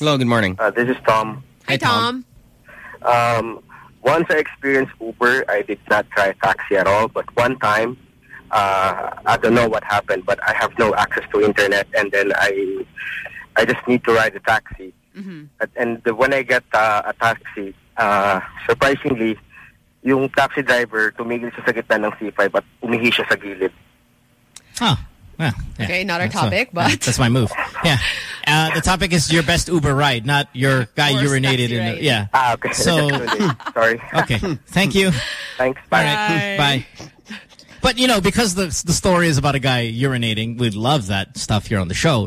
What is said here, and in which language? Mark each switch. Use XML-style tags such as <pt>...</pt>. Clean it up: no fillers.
<en>Hello, good morning. This is Tom. Hi, Tom. Once I experienced Uber, I did not try a taxi at all. But one time, I don't know what happened, but I have no access to internet. And then I just need to ride a taxi. Mm-hmm. And when I get a taxi, surprisingly,</en> <tl>yung taxi driver tumigil siya sa gitna ng C5 at umihi siya sa gilid.</tl> <en>Oh, well, yeah. Okay, not our topic, but... That's my move. Yeah. The topic is your best Uber ride, not your guy urinated in the... Yeah. Ah, okay. So, sorry. Okay. Thank you. Thanks. Bye. Right. Bye. But, you know, because the story is about a guy urinating, we love that stuff here on the show.</en>